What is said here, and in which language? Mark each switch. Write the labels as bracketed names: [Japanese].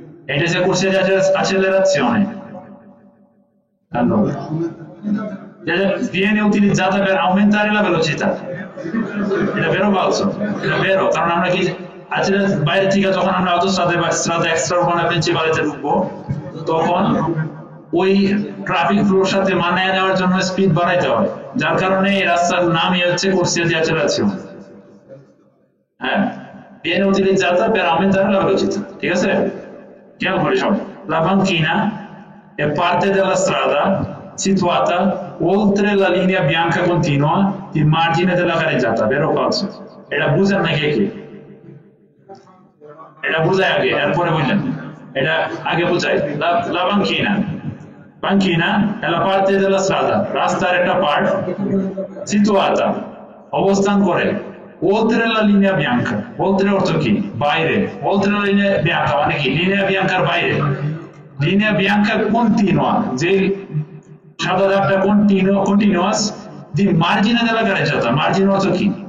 [Bangla] এটা হচ্ছে [Italian] corsia di accelerazione. Allora viene utilizzata per aumentare la velocità. [Bangla] এটা [Italian] vero o falso? [Bangla] এটা vero, কারণ আমরা কি আসলে বাইরে থেকে যখন আমরা অটোস্ট্রাদে বা স্ট্রাদা এক্সট্রা উর্বানে প্রিন্সিপালেতে ঢুকবো, তখন ওই ট্রাফিক ফ্লোর সাথে মানিয়ে নেওয়ার জন্য স্পিড বাড়াইতে হয়, যার কারণে এই রাস্তার নামই হচ্ছে [Italian] corsia di accelerazione. [Bangla] হ্যাঁ, [Italian] viene utilizzata per aumentare la velocità. [Bangla] ঠিক আছে, খেয়াল করে সব। [Italian] La banchina è parte della strada situata oltre la linea bianca continua di margine della careggiata, vero o falso? [Bangla] এটা বুঝেন না কে? এটা বুঝাই আগে, এরপরে বললেন। এটা আগে বুঝাই। [Italian] La banchina è la parte della strada, [Bangla] রাস্তার একটা পার্ট, situata অবস্থান করে, [Italian] oltre la linea bianca, [Bangla] oltre অর্থ কি? বাইরে। [Italian] oltre la linea bianca [Bangla] মানে কি? linea bianca এর বাইরে। [Italian] linea bianca continua, [Bangla] যে সাদা দাগটা কন্টিনিউয়াস, দি মার্জিনে [Italian] della careggiata, [Bangla] মার্জিন অর্থ কি?